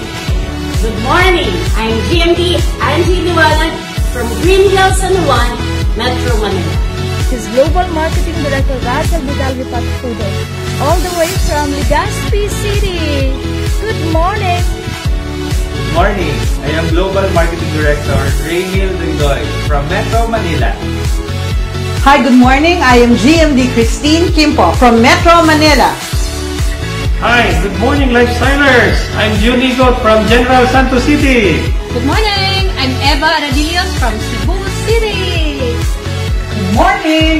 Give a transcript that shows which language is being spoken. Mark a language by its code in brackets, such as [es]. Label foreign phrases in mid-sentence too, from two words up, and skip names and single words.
[en] Good morning. I'm GMD Angie Liwanag from Green Hills, San Juan, Metro Manila. This is Global Marketing Director Rachel Vidal Patudo, all the way from Legazpi City. Good morning! Good morning! I am Global Marketing Director Raymil Dingoy from Metro Manila. Hi, good morning. I am GMD Christine Kimpo from Metro Manila. Hi, good morning lifestylers! I'm Junigo from General Santos City. Good morning! I'm Eva Radillos from Cebu City. Good morning!